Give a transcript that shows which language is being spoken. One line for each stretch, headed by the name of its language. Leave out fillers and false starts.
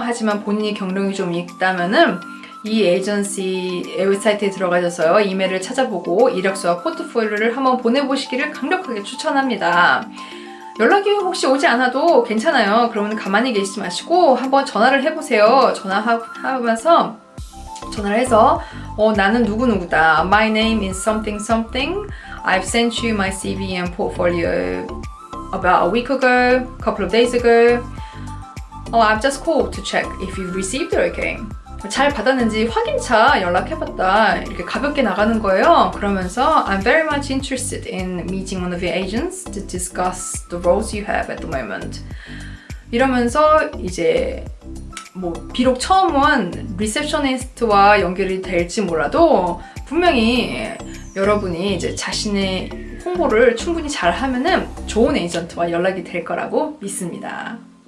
Korean: 하지만 본인이 경력이 좀 있다면은 이 에이전시 웹사이트에 들어가셔서 이메일을 찾아보고 이력서와 포트폴리오를 한번 보내보시기를 강력하게 추천합니다. 연락이 혹시 오지 않아도 괜찮아요. 그러면 가만히 계시지 마시고 한번 전화를 해보세요. 전화하면서 전화를 해서 나는 누구누구다.
English: My name is something something. I've sent you my CV and portfolio about a week ago, a couple of days ago. I've just called to check if you've received it okay.
Korean: 잘 받았는지 확인차 연락해봤다. 이렇게 가볍게 나가는 거예요.
English: 그러면서 I'm very much interested in meeting one of your agents to discuss the roles you have at the moment.
Korean: 이러면서 이제 비록 처음은 리셉셔니스트와 연결이 될지 몰라도 분명히 여러분이 이제 자신의 홍보를 충분히 잘 하면은 좋은 에이전트와 연락이 될 거라고 믿습니다.